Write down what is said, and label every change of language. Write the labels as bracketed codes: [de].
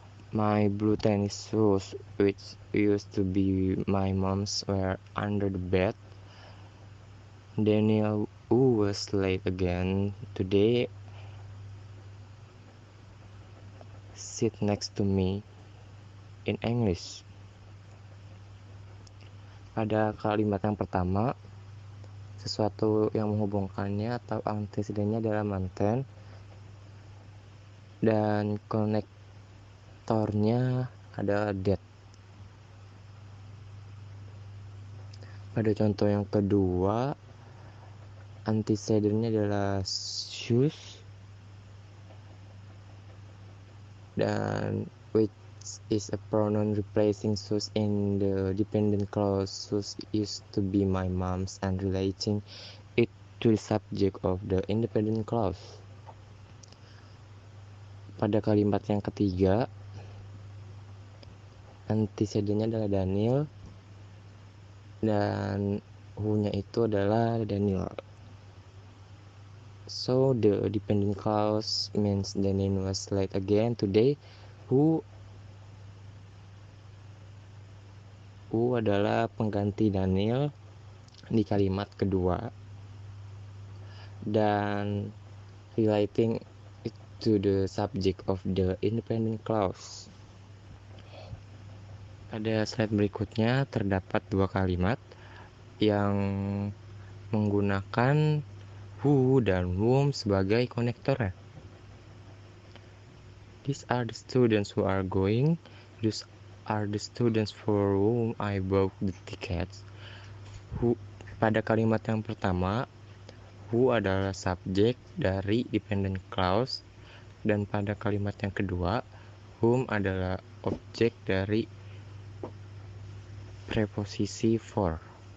[en] My blue tennis shoes, which used to be my mom's, were under the bed. Daniel, who was late again today, sit next to me. In English. [id] Pada kalimat yang pertama, sesuatu yang menghubungkannya atau antecedennya adalah mountain, dan konektornya adalah that. Pada contoh yang kedua, antecedennya adalah shoes, dan [en] which is a pronoun replacing shoes in the dependent clause. Shoes used to be my mom's and relating it to the subject of the independent clause. [id] Pada kalimat yang ketiga, Antecedentnya adalah Daniel, dan who-nya itu adalah Daniel. [en] So the dependent clause means Daniel was late again today. Who [id] adalah pengganti Daniel di kalimat kedua, dan [en] relating it to the subject of the independent clause. [id] Pada slide berikutnya terdapat dua kalimat yang menggunakan who dan whom sebagai konektornya. [en] These are the students who are going. These are the students for whom I bought the tickets. [id] Who, pada kalimat yang pertama, who adalah subjek dari dependent clause, dan pada kalimat yang kedua, whom adalah objek dari preposisi for.